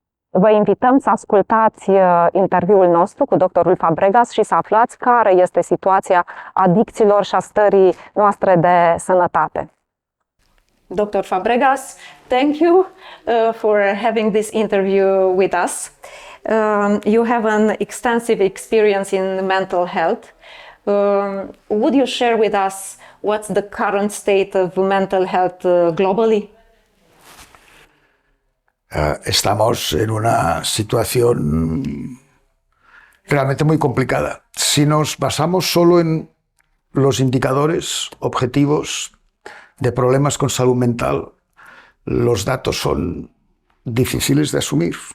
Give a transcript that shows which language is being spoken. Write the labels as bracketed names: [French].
[Romanian] Vă invităm să ascultați interviul nostru cu doctorul Fabregas și să aflați care este situația adicțiilor și a stării noastre de sănătate. [English] Dr. Fabregas, thank you for having this interview with us. You have an extensive experience in mental health. Would you share with us what's the current state of mental health globally? [Spanish] Estamos en una situación realmente muy complicada. Si nos basamos solo en los indicadores objetivos de problemas con salud mental, los datos son difíciles de asumir.